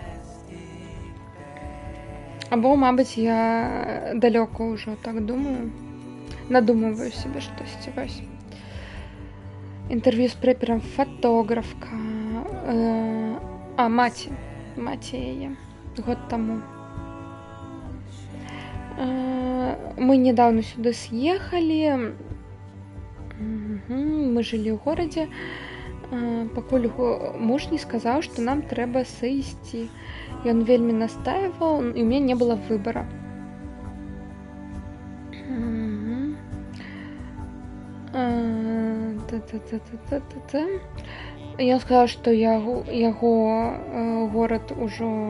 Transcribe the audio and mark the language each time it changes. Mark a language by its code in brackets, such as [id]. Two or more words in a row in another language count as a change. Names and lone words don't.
[be] Або, мабыць, я далёка ўжо так думаю, [ru] надумываю себе [be] штосьці. Вось. Інтэрв'ю з прэперам фатографка. Маці яе. Год таму. [ru] Мы недавно сюда съехали. Мы жили ў горадзе. [be] Пакуль муж не сказаў, што нам трэба сысці. Ён вельмі настаивал, і ў мяне не было выбора. Ён сказаў, што яго горад ужо...